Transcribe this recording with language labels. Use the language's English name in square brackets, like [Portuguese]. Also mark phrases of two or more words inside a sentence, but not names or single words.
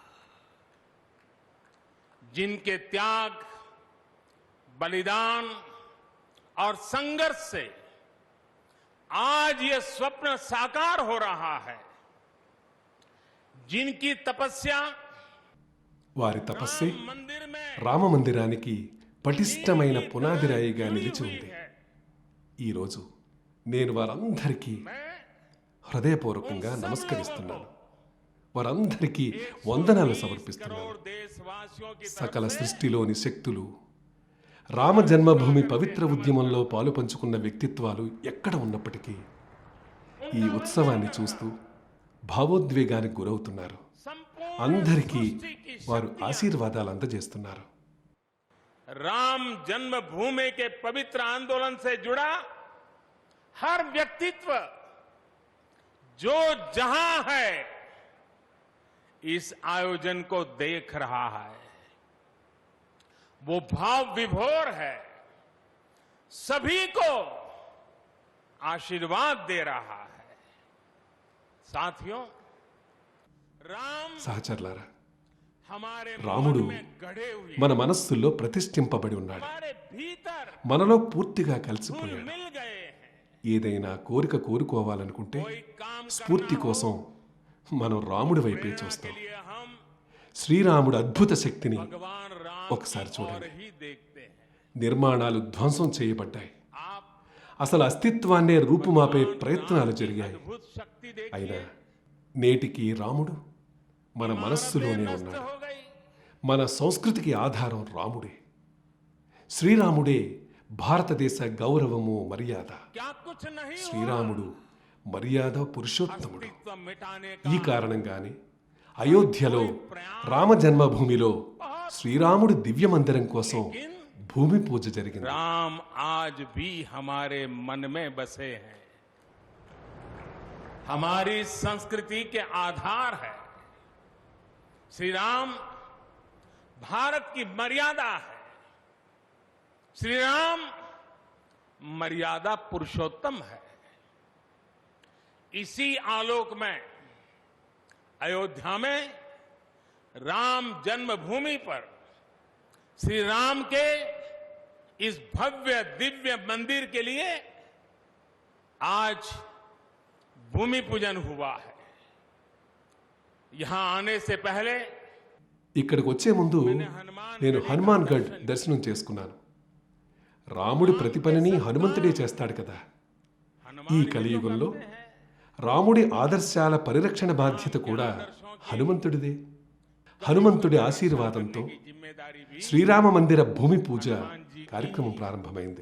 [Hindi] जिनके त्याग, बलिदान और संघर्ष से आज ये स्वप्न साकार हो रहा है, जिनकी तपस्या [Telugu] వారి తపస్సే [Hindi] मंदिर में [Telugu] రామమందిరానికి పటిష్టమైన పునాదిరాయిగా నిలిచి ఉంది. ఈరోజు నేను వారందరికీ హృదయపూర్వకంగా నమస్కరిస్తున్నాను. వారందరికీ వందనాలు సమర్పిస్తున్నాను. [Hindi] करोड़ देशवासियों की [Telugu] సకల సృష్టిలోని శక్తులు, రామ జన్మభూమి పవిత్ర ఉద్యమంలో పాలు పంచుకున్న వ్యక్తిత్వాలు ఎక్కడ ఉన్నప్పటికీ ఈ ఉత్సవాన్ని చూస్తూ భావోద్వేగానికి గురవుతున్నారు. [Hindi] संपूर्ण [Telugu] అందరికీ [Hindi] सृष्टि की [Telugu] వారు ఆశీర్వాదాలు అందజేస్తున్నారు. [Hindi] राम जन्मभूमि के पवित्र आंदोलन से जुड़ा हर व्यक्तित्व जो जहां है इस आयोजन को देख रहा है, वो भाव विभोर है, सभी को आशीर्वाद दे रहा है। साथियों, राम [Telugu] సహచరులారా, [Hindi] हमारे [Telugu] రాముడు [Hindi] मन में गढ़े हुए [Telugu] మన మనస్సుల్లో ప్రతిష్ఠింపబడి ఉన్నాడు. [Hindi] हमारे भीतर [Telugu] మనలో పూర్తిగా [Hindi] घुल [Telugu] కలిసిపోయాడు. [Hindi] मिल गए हैं। [Telugu] ఏదైనా కోరిక కోరుకోవాలనుకుంటే [Hindi] कोई काम [Telugu] స్ఫూర్తి [Hindi] करना [Telugu] కోసం మనం రాముడి వైపే [Hindi] प्रेरणा के [Telugu] చూస్తాం. [Hindi] लिए हम [Telugu] శ్రీరాముడు అద్భుత శక్తిని [Hindi] भगवान राम [Telugu] ఒకసారి [Hindi] की [Telugu] చూడండి. [Hindi] ओर ही देखते हैं। [Telugu] నిర్మాణాలు ధ్వంసం చేయబడ్డాయి. [Hindi] आप [Telugu] అసలు అస్తిత్వాన్నే రూపుమాపే ప్రయత్నాలు జరిగాయి. [Hindi] अद्भुत शक्ति [Telugu] అయినా [Hindi] देखिए, [Telugu] నేటికి రాముడు మన మనస్సులోనే [Hindi] नष्ट [Telugu] ఉన్నాడు. [Hindi] हो गई। [Telugu] మన సంస్కృతికి ఆధారం రాముడే. శ్రీరాముడే భారతదేశ గౌరవము, మర్యాద. [Hindi] क्या कुछ नहीं हुआ? [Telugu] శ్రీరాముడు మర్యాద పురుషోత్తముడు. [Hindi] अस्तित्व मिटाने [Telugu] ఈ [Hindi] का [Telugu] కారణంగానే అయోధ్యలో రామ జన్మభూమిలో శ్రీరాముడి దివ్య మందిరం కోసం భూమి పూజ జరిగింది. [Hindi] राम आज भी हमारे मन में बसे हैं, हमारी संस्कृति के आधार है। श्री राम भारत की मर्यादा है। श्री राम मर्यादा पुरुषोत्तम है। इसी आलोक में अयोध्या में राम जन्मभूमि पर श्री राम के इस भव्य दिव्य मंदिर के लिए आज भूमि पूजन हुआ है। यहां आने से पहले [Telugu] ఇక్కడికి వచ్చే ముందు నేను హనుమాన్ గఢ్ దర్శనం చేసుకున్నాను. రాముడి ప్రతి పనిని హనుమంతుడే చేస్తాడు కదా. ఈ కలియుగంలో రాముడి ఆదర్శాల పరిరక్షణ బాధ్యత కూడా హనుమంతుడిదే. హనుమంతుడి ఆశీర్వాదంతో శ్రీరామ మందిర భూమి పూజ కార్యక్రమం ప్రారంభమైంది.